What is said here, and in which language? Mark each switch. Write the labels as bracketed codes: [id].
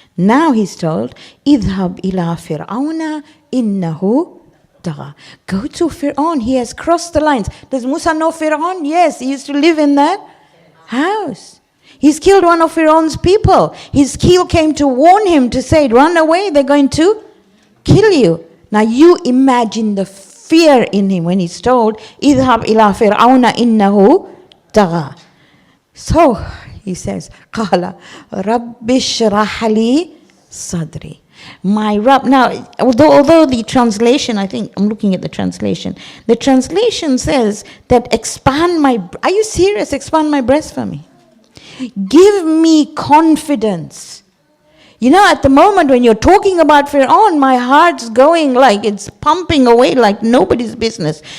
[en] Now he's told, [ar] اذهب إلى فرعون إنه طغى. [en] Go to Fir'aun. He has crossed the lines. Does Musa know Fir'aun? Yes, he used to live in that house. He's killed one of Fir'aun's people. His king came to warn him to say, run away, they're going to kill you. Now you imagine the fear in him when he's told, [ar] اذهب إلى فرعون إنه طغى. [en] So he says, [ar] قال رب اشرح لي صدري. [en] My Rabb. Now, although the translation, I think, I'm looking at the translation. The translation says that are you serious? Expand my breast for me. Give me confidence. You know, at the moment when you're talking about Fir'aun, my heart's going like it's pumping away like nobody's business.